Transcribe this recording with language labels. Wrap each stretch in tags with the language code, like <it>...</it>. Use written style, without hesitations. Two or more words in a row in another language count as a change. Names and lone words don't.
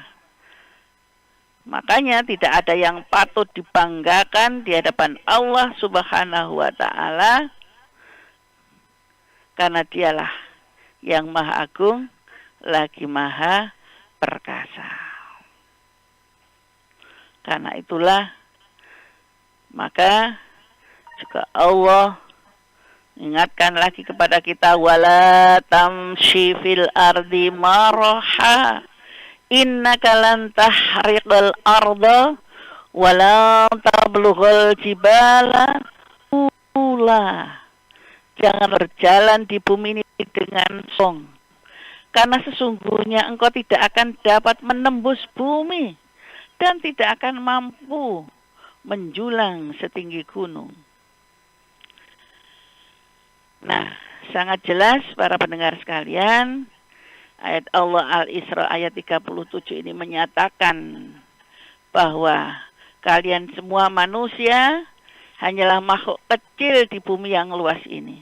<id>Makanya tidak ada yang patut dibanggakan di hadapan Allah</id> <ar>سبحانه وتعالى,</ar> <id>karena Dialah yang Maha Agung lagi Maha Perkasa. Karena itulah maka juga Allah ingatkan lagi kepada kita,</id> <ar>ولا تمش في الأرض مرحا إنك لن تخرق الأرض ولا تبلغ الجبال طولا.</ar> <id>Jangan berjalan di bumi ini dengan song, karena sesungguhnya engkau tidak akan dapat menembus bumi dan tidak akan mampu menjulang setinggi gunung. Nah, sangat jelas para pendengar sekalian, ayat Allah Al-Isra ayat 37 ini menyatakan bahwa kalian semua manusia hanyalah makhluk kecil di bumi yang luas ini.</id>